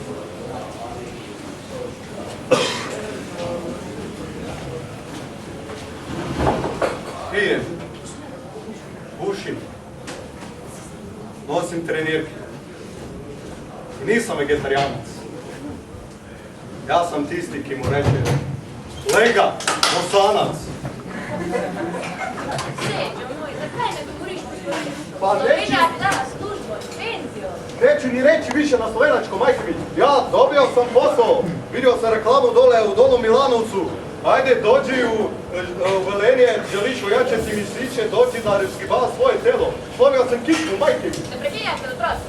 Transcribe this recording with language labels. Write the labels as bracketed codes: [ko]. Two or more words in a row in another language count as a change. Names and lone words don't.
[bs] Pijem, pušim, nosim trenirke i nisam vegetarijanac. [sl] Ja sam tisti ki mu reče, lega, Bosanac. [bs] Sređo moj, [sl] zakaj ne govoriš po slovensku? [bs] Pa reći- [sl] Slovenija ti dala službo, penziju. [bs] Neću ni reći više na slovenačkom, majke mi. Ja dobio sam posao, vidio sam reklamu dole u Dolnom Milanovcu. Ajde, dođi u Velenje, želiš ojačati mišiće, dođi na reskibala svoje telo. Slovio sam kičmu, majke mi. [sl] Ne prekinjaj se da prosim.